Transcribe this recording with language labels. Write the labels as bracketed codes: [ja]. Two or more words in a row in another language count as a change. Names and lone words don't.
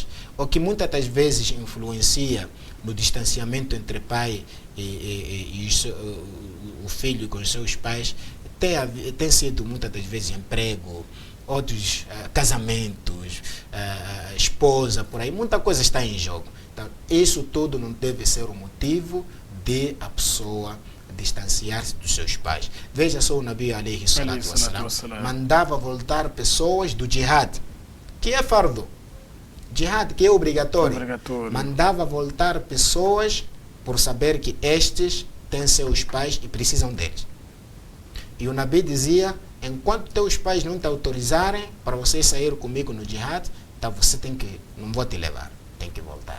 [pt] O que muitas das vezes influencia no distanciamento entre pai e o filho com os seus pais tem sido muitas das vezes emprego, outros casamentos, esposa, por aí. Muita coisa está em jogo. Então, isso tudo não deve ser o motivo de a pessoa distanciar-se dos seus pais. Veja só o [ar] نبي عليه الصلاة والسلام [pt] mandava voltar pessoas do jihad, que é fardo. Jihad, que é obrigatório. Mandava voltar pessoas por saber que estes têm seus pais e precisam deles. E o Nabi dizia, enquanto teus pais não te autorizarem para você sair comigo no jihad, então você não vou te levar, tem que voltar.